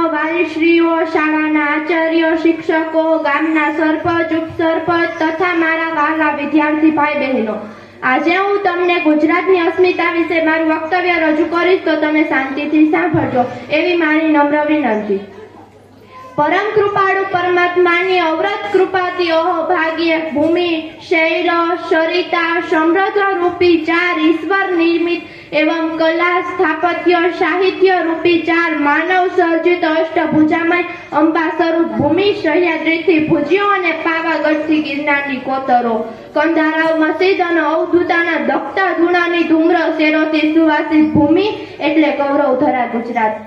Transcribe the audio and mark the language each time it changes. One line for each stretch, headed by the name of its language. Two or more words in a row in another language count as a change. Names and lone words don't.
Gujarati: વાલીશ્રીઓ, શાળાના આચાર્યો, શિક્ષકો, ગામના સરપંચ, ઉપસરપંચ તથા મારા વહાલા વિદ્યાર્થી ભાઈ બહેનો, આજે હું તમને ગુજરાતની અસ્મિતા વિશે મારું વક્તવ્ય રજૂ કરીશ તો તમે શાંતિથી સાંભળજો એવી મારી નમ્ર વિનંતી। પરમ કૃપાળુ પરમાત્માની અવરત કૃપાથી અહોભાગ્ય ભૂમિ, શૈલ, સરિતા, સમૃદ્ધ રૂપી ચાર ઈશ્વર નિર્મિત એવં કલા, સ્થાપત્ય, સાહિત્ય રૂપી ચાર માનવ સર્જિત અષ્ટભુજામય અંબા સ્વરૂપ ભૂમિ સહ્યાદ્રીથી ભુજિયો અને પાવાગઢથી ગિરનારની કોતરો, કંધારાવ મસ્જિદ અને અવધૂતાના દખતા ધૂણાની ધૂમ્ર શેરોથી સુવાસિત ભૂમિ એટલે ગૌરવધરા ગુજરાત।